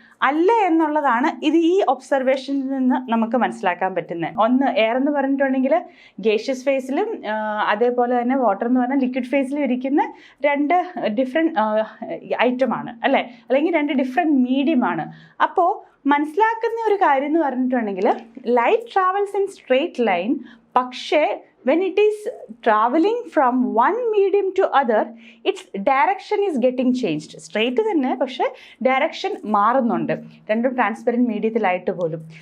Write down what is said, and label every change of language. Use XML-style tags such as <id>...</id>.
<ml>അല്ല എന്നുള്ളതാണ് ഇത് ഈ ഒബ്സർവേഷനിൽ നിന്ന് നമുക്ക് മനസ്സിലാക്കാൻ പറ്റുന്നത്. ഒന്ന്, എയർ എന്ന് പറഞ്ഞിട്ടുണ്ടെങ്കിൽ ഗേഷ്യസ് ഫേസിലും അതേപോലെ തന്നെ വാട്ടർ എന്ന് പറഞ്ഞാൽ ലിക്വിഡ് ഫേസിലും ഇരിക്കുന്ന രണ്ട് ഡിഫറെൻറ്റ് ഐറ്റമാണ്, അല്ലേ? അല്ലെങ്കിൽ രണ്ട് ഡിഫറെൻറ്റ് മീഡിയമാണ്. അപ്പോൾ മനസ്സിലാക്കുന്ന ഒരു കാര്യം എന്ന് പറഞ്ഞിട്ടുണ്ടെങ്കിൽ</ml> <en>Light travels in straight line, പക്ഷേ when it is traveling from one medium to other, its direction is getting changed.</en> <ml>Straight തന്നെ, പക്ഷേ ഡയറക്ഷൻ മാറുന്നുണ്ട് രണ്ടും ട്രാൻസ്പെറൻറ്റ് മീഡിയത്തിലായിട്ട് പോലും.</ml>